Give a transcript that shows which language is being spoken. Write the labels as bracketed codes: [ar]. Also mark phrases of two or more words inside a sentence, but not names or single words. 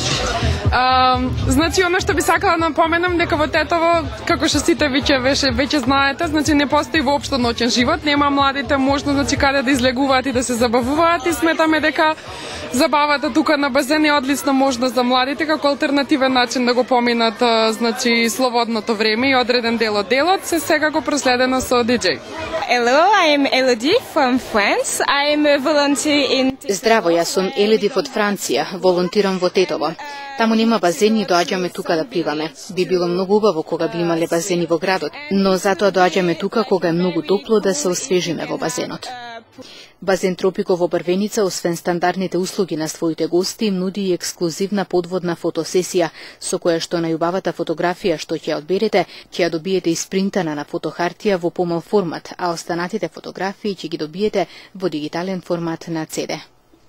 [mk] Значи, оно што би сакала да напоменам дека во Тетово, како што сите веќе знаете, значи не постои воопшто ноќен живот, нема младите можност значи каде да излегуваат и да се забавуваат, и сметаме дека забавата тука на базен е одлична можност за младите како алтернативен начин да го поминат значи слободното време и одреден дел од делот, се секако проследено со диџеј. [en] Hello, I am Elodie from France. I am a volunteer in... [mk] Здраво, јас сум Елоди од Франција, волонтирам во Тетово. Таму нема базени и доаѓаме тука да пливаме. Би било многу убаво кога би имале базени во градот, но затоа доаѓаме тука кога е многу топло да се освежиме во базенот. Базен Тропико во Брвеница, освен стандардните услуги на своите гости, им нуди и ексклузивна подводна фотосесија, со која што најубавата фотографија што ќе ја одберете, ќе ја добиете испринтана на фотохартија во помал формат, а останатите фотографии ќе ги добиете во дигитален формат на CD.